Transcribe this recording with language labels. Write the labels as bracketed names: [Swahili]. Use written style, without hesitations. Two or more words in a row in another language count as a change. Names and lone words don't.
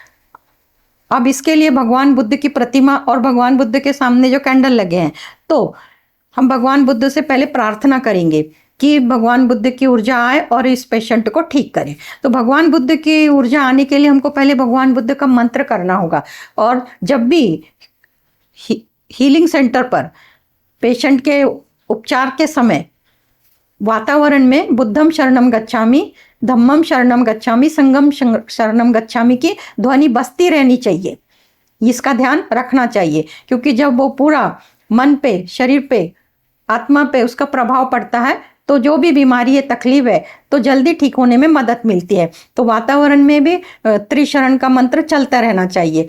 [Hindi] अब इसके लिए भगवान बुद्ध की प्रतिमा और भगवान बुद्ध के सामने जो कैंडल लगे हैं, तो हम भगवान बुद्ध से पहले प्रार्थना करेंगे कि भगवान बुद्ध की ऊर्जा आए और इस पेशेंट को ठीक करे। तो भगवान बुद्ध की ऊर्जा आने के लिए हमको पहले भगवान बुद्ध का मंत्र करना होगा। और जब भी [English] healing centre [Hindi] पर पेशेंट के उपचार के समय वातावरण में [Pali] बुद्धम शरणम गच्छामि, धम्मम शरणम गच्छामि, संगम शरणम गच्छामि [Hindi] की ध्वनि बजती रहनी चाहिए। इसका ध्यान रखना चाहिए, क्योंकि जब वो पूरा मन पे, शरीर पे, आत्मा पे उसका प्रभाव पड़ता है तो जो भी बीमारी है, तकलीफ है, तो जल्दी ठीक होने में मदद मिलती है। तो वातावरण में भी त्रिशरण का मंत्र चलता रहना चाहिए।